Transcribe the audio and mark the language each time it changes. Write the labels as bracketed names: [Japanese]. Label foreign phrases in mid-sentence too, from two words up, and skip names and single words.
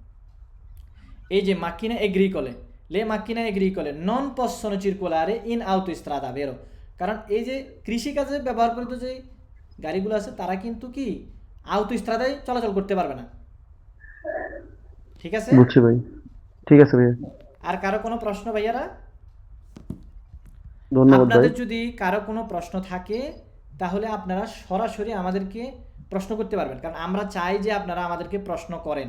[Bangla] এই যে [Italian] macchine agricole non possono circolare in autostrada, vero? [Bangla] কারণ এই যে কৃষিকাজে ব্যবহার করিত যে গাড়িগুলো আছে তারা কিন্তু কি autostradaয় চলাচল করতে পারবে না। ঠিক আছে? বুঝছি ভাই, ঠিক আছে ভাই, আর কারো কোনো প্রশ্ন ভাইয়ারা? ধন্যবাদ ভাই। আপনাদের যদি কারো কোনো প্রশ্ন থাকে তাহলে আপনারা সরাসরি আমাদেরকে প্রশ্ন করতে পারবেন, কারণ আমরা চাই যে আপনারা আমাদেরকে প্রশ্ন করেন।